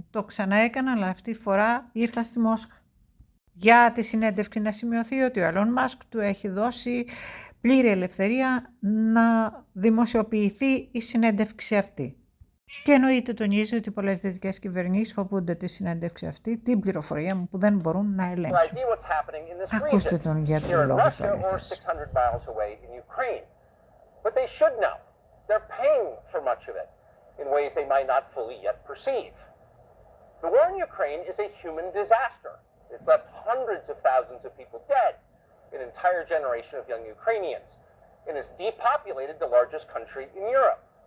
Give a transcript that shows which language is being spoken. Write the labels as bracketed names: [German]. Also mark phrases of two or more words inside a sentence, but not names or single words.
[Greek] Το ξαναέκανα, αλλά αυτή τη φορά ήρθα στη Μόσχα. Για τη συνέντευξη να σημειωθεί ότι ο Elon Musk του έχει δώσει πλήρη ελευθερία να δημοσιοποιηθεί η συνέντευξη αυτή. Και εννοείται τονίζει ότι πολλές δυτικές κυβερνήσεις φοβούνται τη συνέντευξη αυτή, την πληροφορία μου που δεν μπορούν να ελέγξουν. Ακούστε τον για τον λόγο του. [English] They're paying for much of it in ways they might not fully yet perceive. The war in Ukraine is a human disaster. It's left hundreds of thousands of people dead, an entire generation of young Ukrainians, and it's depopulated the largest country in Europe.